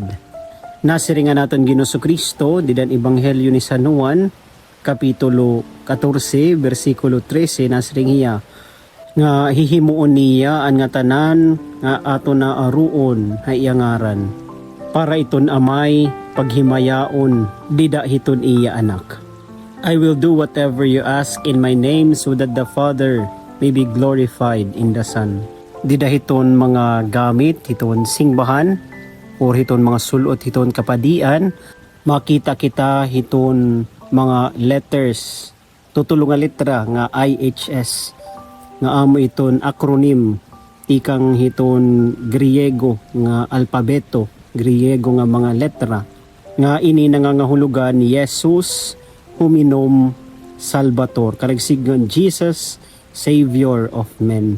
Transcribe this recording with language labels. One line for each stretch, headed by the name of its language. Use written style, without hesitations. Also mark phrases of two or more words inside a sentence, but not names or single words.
Waray: Nasiringan naton Ginoong Kristo didan ebanghelyo ni San Juan kapitulo 14 bersikulo 13 nasiring hiya nga hihimuon niya an nga tanan nga aton na aruon ha iya ngaran. Para iton amay paghimayaon dida hiton iya anak.
English: I will do whatever you ask in my name so that the Father may be glorified in the Son.
Waray: Dida hiton mga gamit, hiton singbahan, or hiton mga sulot, hiton kapadian, makita kita hiton mga letters, tutulong nga letra nga IHS, nga amo iton acronym, ikang hiton Griego nga alpabeto, Griego nga mga letra, nga ini nangangahulugan ni Jesus, Huminom Salvator, karagsigan Jesus,
English: Savior of men.